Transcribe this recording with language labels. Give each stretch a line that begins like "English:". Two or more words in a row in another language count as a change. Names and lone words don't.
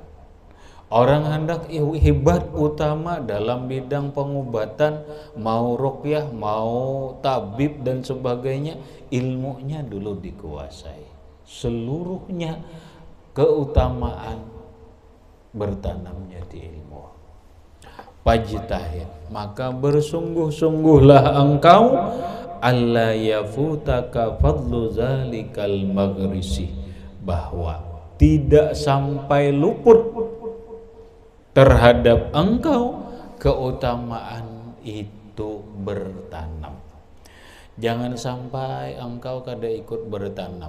Banjar: Orang hendak hebat utama dalam bidang pengobatan, mau ruqyah, mau tabib dan sebagainya, ilmunya dulu dikuasai. Seluruhnya keutamaan bertanamnya di ilmu. Fajtahid, maka bersungguh-sungguhlah engkau
Arabic: alla yafutaka fadlu zalikal maghrisi,
Banjar: bahwa tidak sampai luput terhadap engkau keutamaan itu bertanam. Jangan sampai engkau kada ikut bertanam.